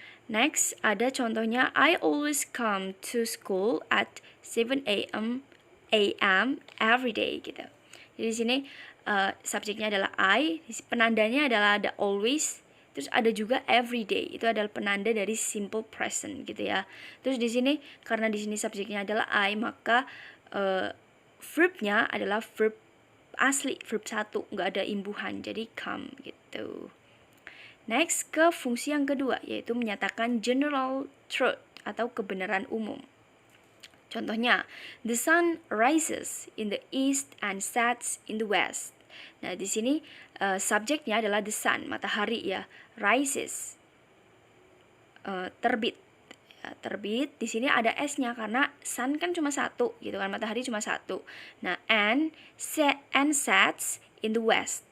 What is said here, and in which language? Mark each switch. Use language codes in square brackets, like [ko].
[en] Next [id] ada contohnya, [en] I always come to school at 7 a.m. every day gitu. [id] Jadi di sini subjeknya adalah I, penandanya adalah ada always. Terus ada juga everyday, itu adalah penanda dari simple present gitu ya. Terus di sini karena di sini subjeknya adalah I, maka verbnya adalah verb asli, verb satu, nggak ada imbuhan, jadi come gitu. Next ke fungsi yang kedua, yaitu menyatakan general truth atau kebenaran umum. Contohnya, [en] the sun rises in the east and sets in the west. [id] Nah, di sini subjeknya adalah the sun, matahari ya. Rises, terbit. Ya, terbit. Di sini ada s-nya karena sun kan cuma satu, gitu kan, matahari cuma satu. [en] Nah, and sets in the west.